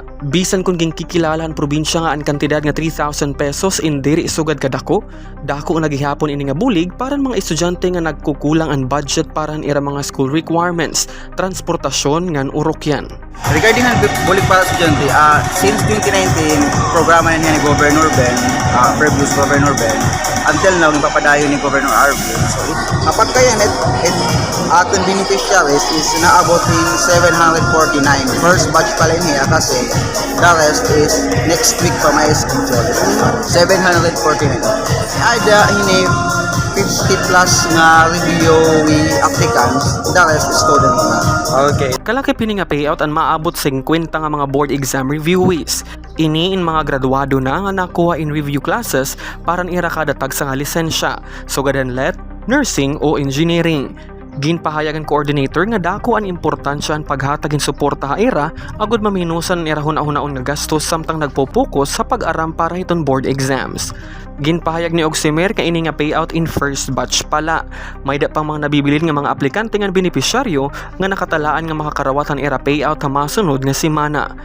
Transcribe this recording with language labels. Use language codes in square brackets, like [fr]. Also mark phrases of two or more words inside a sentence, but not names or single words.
[war] Bisan kung kikilala ang probinsya nga ang kantidad nga 3,000 pesos indiri sugad kadako, dako nga nagihapon ini nga bulig para mga estudyante nga nagkukulang ang budget para ira mga [en] school requirements, [war] transportasyon ngan urokyan. Regarding ang bulig para estudyante, since 2019 programa na niya ni Governor Ben, previous Governor Ben, until now nagpapadayo ni Governor RV. So kapag kaya atong beneficiaries is naabotin 749. [en] First batch [war] pala niya kasi [en] the rest is next week [war] pa may [en] schedule. [war] 749. Ada hini 50 plus nga [en] review applicants, the rest is [war] student na. Okay. Kalaki pini nga payout ang maabot 50 nga mga [en] board exam reviewees. [war] Ini in mga graduado na nga nakuha in [en] review classes [war] para ira kada tag sa nga lisensya, sugadan let, nursing o engineering. Ginpahayagan coordinator nga dako ang importansya ang paghatagin suporta ha ira agud maminusan ira hunahon nga gastos samtang nagpo-focus sa pag-aram para hiton [en] board exams. [war] Ginpahayag ni Ogsimer ka ini nga payout in [en] first batch [war] pala. May da pang mga nabibilin nga mga aplikante nga benepisyaryo nga nakatalaan nga makakarawatan ira payout ha masunod nga semana.